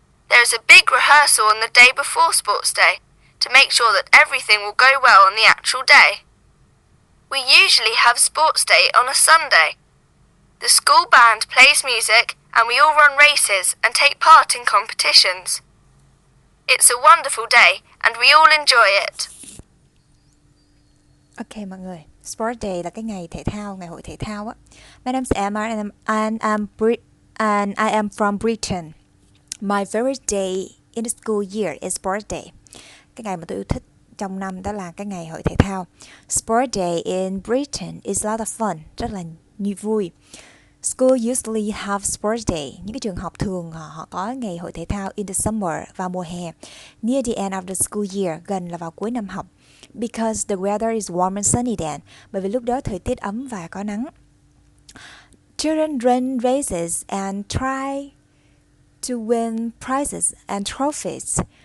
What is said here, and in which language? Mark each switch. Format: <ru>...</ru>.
<en>There is a big rehearsal on the day before Sports Day to make sure that everything will go well on the actual day. We usually have Sports Day on a Sunday. The school band plays music and we all run races and take part in competitions. It's a wonderful day and we all enjoy it.</en> <vi>Ok mọi người, Sport Day là cái ngày thể thao, ngày hội thể thao á.</vi> <en>My name's Emma and I am from Britain. My favorite day in the school year is Sport Day.</en> <vi>Cái ngày mà tôi yêu thích trong năm đó là cái ngày hội thể thao.</vi> <en>Sport Day in Britain is a lot of fun,</en> <vi>rất là vui.</vi> <en>School usually have Sports Day.</en> <vi>Những cái trường học thường họ có ngày hội thể thao</vi> <en>in the summer,</en> <vi>vào mùa hè.</vi> <en>Near the end of the school year,</en> <vi>gần là vào cuối năm học.</vi> <en>Because the weather is warm and sunny then.</en> <vi>Bởi vì lúc đó thời tiết ấm và có nắng.</vi> <en>Children run races and try to win prizes and trophies.</en>